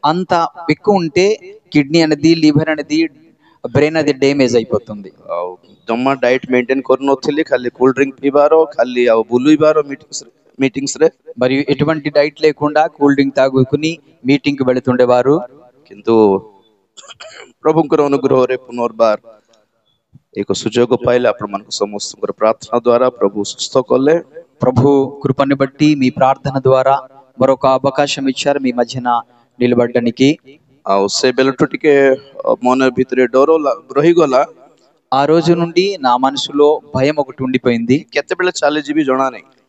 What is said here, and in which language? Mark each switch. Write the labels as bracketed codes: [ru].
[te] అంత ఎక్కువ ఉంటే కిడ్నీ అనేది లివర్ అనేది బ్రెయిన్ అది డ్యామేజ్ అయిపోతుంది। [or] ଆଉ ଜମା ଡାଏଟ୍ ମେଣ୍ଟେନ୍ କରୁନଥିଲି ଖାଲି కూల్ డ్రింక్ ପିଇବାର ଖାଲି ଆଉ ବୁଲିବାର మీటింగ్స్ ରେ [te] మరియు ఎటువంటి డైట్ లేకుండా కూల్ డ్రింక్ తాగుకుని మీటింగ్ కి వెళుతుండేవారు। [or] କିନ୍ତୁ ପ୍ରଭୁଙ୍କର ଅନୁଗ୍ରହରେ ପୁନର୍ବାର ଏକ ସୁଯୋଗ ପାଇଲେ ଆପଣମାନଙ୍କ ସମସ୍ତଙ୍କର ପ୍ରାର୍ଥନା ଦ୍ୱାରା ପ୍ରଭୁ ସୁସ୍ଥ କଲେ। [te] ప్రభు కృపను బట్టి మీ ప్రార్థన ద్వారా మరొక అవకాశం ఇచ్చారు మీ మధ్యన నిలబడడానికి। [or] ଆଉ ସେ ବେଳଠୁ ଟିକେ ମନ ଭିତରେ ଡର ରହିଗଲା। [te] ఆ రోజు నుండి నా మనసులో భయం ఒకటి ఉండిపోయింది। [or] କେତେବେଳେ ଚାଲିଯିବି ଜଣା ନାହିଁ